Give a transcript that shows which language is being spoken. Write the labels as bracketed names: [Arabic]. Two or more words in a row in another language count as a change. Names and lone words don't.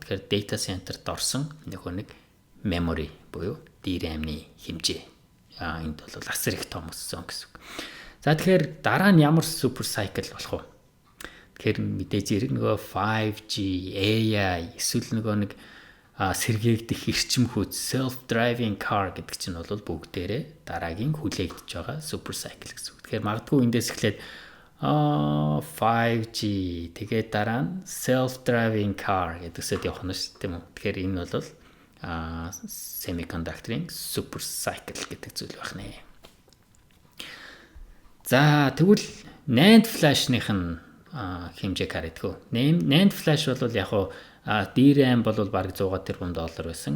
[Mongolian] Тэгэхээр [English] data center- [Mongolian] д орсон нөгөө нэг memory буюу DRAM-ны хэмжээ. Энд бол асар их том өссөн гэсэн үг. За тэгэхээр дараа нь ямар супер сайкл болох вэ? Тэгэхээр мэдээж хэрэг нөгөө 5G, AI эсвэл нөгөө нэг сэргээгдэх эрчимхүйц [English] self-driving car [Mongolian] гэдэг чинь бол бүгдээрээ дараагийн хүлээгдэж байгаа супер сайкл гэсэн үг. Тэгэхээр магадгүй эндээс эхлээд 5G тэгээд дараа нь [English] self-driving car [Mongolian] гэдэгсэд явах нь шүү дээ, тийм үү? Тэгэхээр энэ бол semiconductor-ийн [English] super cycle [Mongolian] гэдэг зүйл байх нэ. За тэгвэл [English] NAND flash- [Mongolian] ных нь хэмжээг харагдгүй. [English] NAND flash [Mongolian] бол яг хуу DRAM бол баг 100 тэрбум доллар байсан.